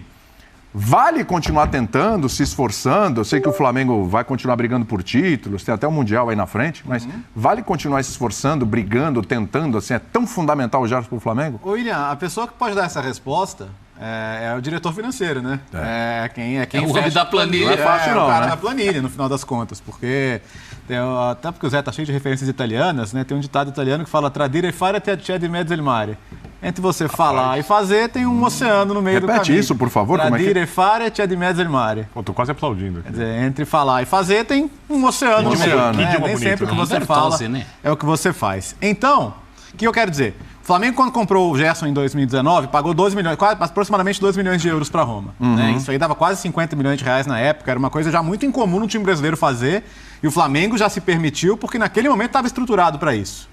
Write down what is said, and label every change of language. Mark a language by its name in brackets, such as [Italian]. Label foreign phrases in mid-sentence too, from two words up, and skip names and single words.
[Portuguese] Vale continuar tentando, se esforçando. Eu sei que o Flamengo vai continuar brigando por títulos, tem até o Mundial aí na frente, mas vale continuar se esforçando, brigando, tentando, assim, é tão fundamental o Gerson para o Flamengo? Ô, William, a pessoa que pode dar essa resposta é o diretor financeiro, né? É quem o homem da planilha. Não é fácil não, o cara né? da planilha, no final das contas, porque... Até porque o Zé tá cheio de referências italianas, né? Tem um ditado italiano que fala [Italian] tradire fare c'è di mezzo il mare. [Portuguese] Entre você falar e fazer, tem um oceano no meio do caminho. Repete isso, por favor. [Italian] Tradire fare c'è di mezzo il mare. [Portuguese] Pô, tô quase aplaudindo. Quer dizer, entre falar e fazer, tem um oceano no meio. oceano. Nem bonito, sempre o que né? você fala né? é o que você faz. Então, o que eu quero dizer? O Flamengo, quando comprou o Gerson em 2019, pagou 2 milhões, aproximadamente 2 milhões de euros para Roma. Né? Isso aí dava quase 50 milhões de reais na época, era uma coisa já muito incomum no time brasileiro fazer, e o Flamengo já se permitiu, porque naquele momento estava estruturado para isso.